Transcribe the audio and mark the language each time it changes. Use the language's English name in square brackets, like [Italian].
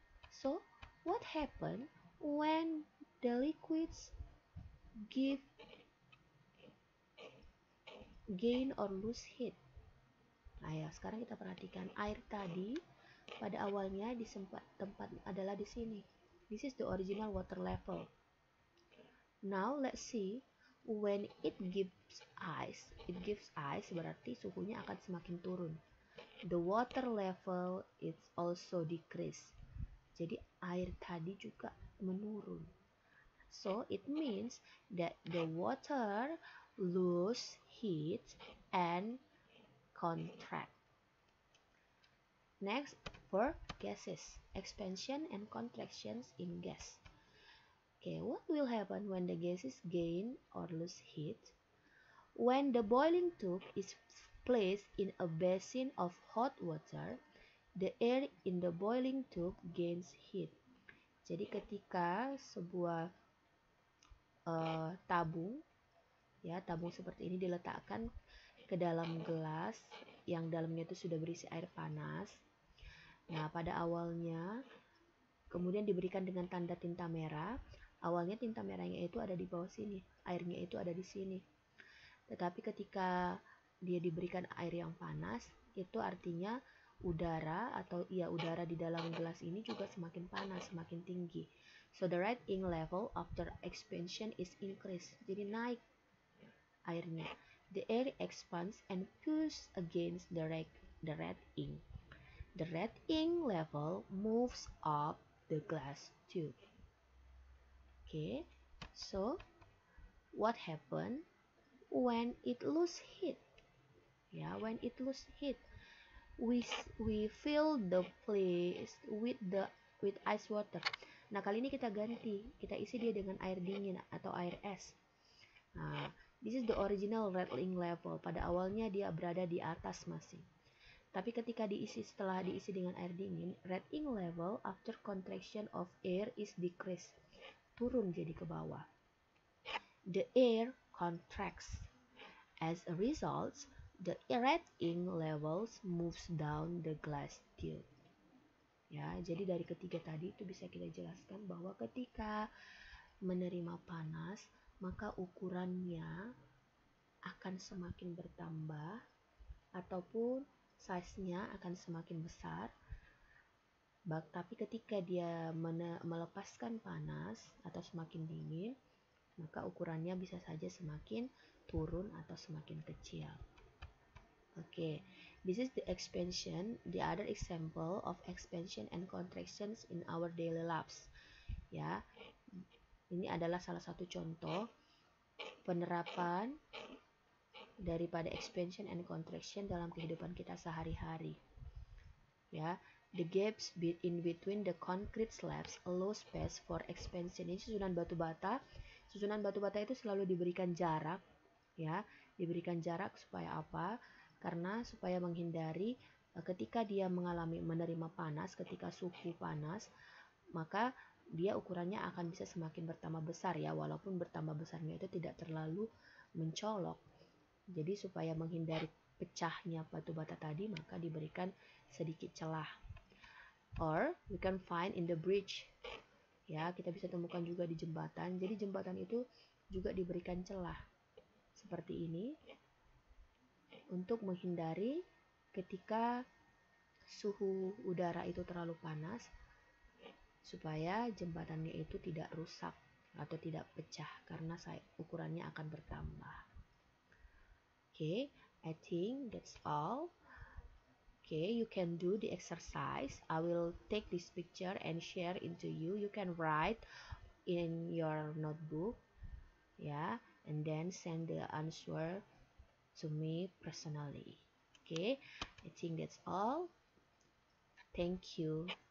[English] So, what happen when the liquids gain or lose heat? [Indonesian] Nah, ya, sekarang kita perhatikan air tadi pada awalnya di tempat adalah di sini. [English] This is the original water level. Now let's see when it gives ice [Indonesian] berarti suhunya akan semakin turun. [English] The water level is also decrease. [Indonesian] Jadi air tadi juga menurun. [English] So it means that the water lose heat and contract. Next, for gases, expansion and contractions in gas. Okay, what will happen when the gases gain or lose heat? When the boiling tube is placed in a basin of hot water, the air in the boiling tube gains heat. [Indonesian] Jadi ketika sebuah tabung seperti ini diletakkan ke dalam gelas yang dalamnya itu sudah berisi air panas. Nah, pada awalnya kemudian diberikan dengan tanda tinta merah. Awalnya tinta merahnya itu ada di bawah sini, airnya itu ada di sini. Tetapi ketika dia diberikan air yang panas, itu artinya udara di dalam gelas ini juga semakin panas, semakin tinggi. [English] So the red ink level after expansion is increased. [Indonesian] Jadi naik airnya. [English] The air expands and pushes against the red ink. The red ink level moves up the glass tube. Okay, so what happened when it lose heat? When it lose heat, we fill the place with ice water. [Indonesian] Nah, kali ini kita ganti, kita isi dia dengan air dingin atau air es. [English] Nah, this is the original red ink level. [Indonesian] Pada awalnya dia berada di atas masih. Tapi ketika setelah diisi dengan air dingin, [English] red ink level after contraction of air is decreased. [Indonesian] Turun jadi ke bawah. [English] The air contracts. As a result, the red ink levels moves down the glass tube. [Indonesian] Ya, jadi dari ketiga tadi itu bisa kita jelaskan bahwa ketika menerima panas, maka ukurannya akan semakin bertambah ataupun size-nya akan semakin besar. Tapi ketika dia melepaskan panas atau semakin dingin, maka ukurannya bisa saja semakin turun atau semakin kecil. [English] Okay, this is the expansion, the other example of expansion and contractions in our daily lives. [Indonesian] Ya, ini adalah salah satu contoh penerapan daripada [English] expansion and contraction [Indonesian] dalam kehidupan kita sehari-hari. Ya, [English] The gaps in between the concrete slabs allow space for expansion. [Indonesian] Ini susunan batu bata. Susunan batu bata itu selalu diberikan jarak, ya, diberikan jarak supaya apa? Karena supaya menghindari ketika dia menerima panas, ketika suhu panas, maka dia ukurannya akan bisa semakin bertambah besar ya, walaupun bertambah besarnya itu tidak terlalu mencolok. Jadi supaya menghindari pecahnya batu bata tadi, maka diberikan sedikit celah. [English] Or we can find in the bridge. [Indonesian] Ya, kita bisa temukan juga di jembatan. Jadi jembatan itu juga diberikan celah seperti ini untuk menghindari ketika suhu udara itu terlalu panas, supaya jembatannya itu tidak rusak atau tidak pecah karena ukurannya akan bertambah. [English] Okay, I think that's all. Okay, you can do the exercise. I will take this picture and share into you. You can write in your notebook, yeah, and then send the answer to me personally. Okay, I think that's all. Thank you.